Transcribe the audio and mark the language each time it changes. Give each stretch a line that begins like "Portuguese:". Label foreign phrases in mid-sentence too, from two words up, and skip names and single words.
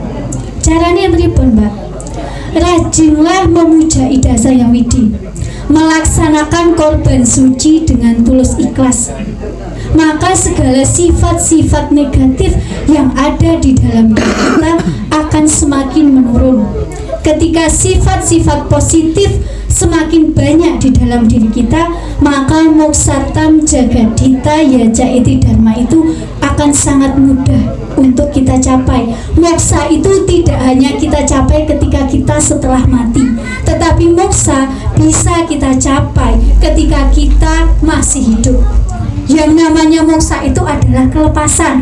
Indonesian: Caranya pripun, Mbak? Rajinlah memuja Ida Sang Widi, melaksanakan korban suci dengan tulus ikhlas. Maka segala sifat-sifat negatif yang ada di dalam diri kita akan semakin menurun. Ketika sifat-sifat positif semakin banyak di dalam diri kita, maka
Sanskrit: मोक्षार्थं जगद्धिता याज इति धर्म
Indonesian: itu akan sangat mudah untuk kita capai. Moksa itu tidak hanya kita capai ketika kita setelah mati, tetapi moksa bisa kita capai ketika kita masih hidup. Yang namanya moksa itu adalah kelepasan.